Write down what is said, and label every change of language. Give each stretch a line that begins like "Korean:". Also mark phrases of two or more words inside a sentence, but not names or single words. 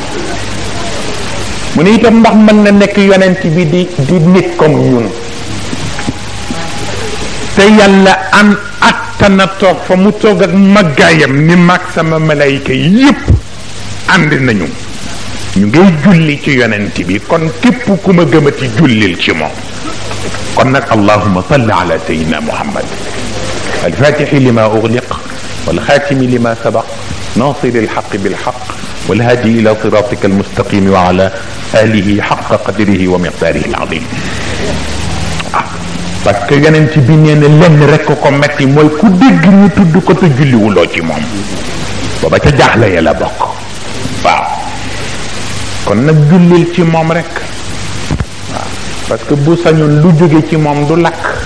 Wolof: mu ne itam ndax mën na nekk yonent bi di nit comme ñun te yàlla an attana toog fa mu toog ak maggaayam ni mag sama malayka yépp ànd nañu ñu ngay julli ci yonent bi kon képp ku ma gëmati jullil ci moom kon nag
Arabic: اللهم صل على سيدنا محمد الفاتح لما أغلق والخاتم لما سبق ناصر الحق بالحق والهادي إلى صراطك المستقيم وعلى آله حق قدره ومقداره العظيم
French: parce que
Wolof: yonent bi nee na lenn rek ko metti mooy ku dégg ñu tudd ko te julliwuloo ci moom booba ca jaaxle ya la bokk waaw kon nag jullil ci moom rek waaw
French: parce que
Wolof: bu sañoon lu jóge ci moom du lakk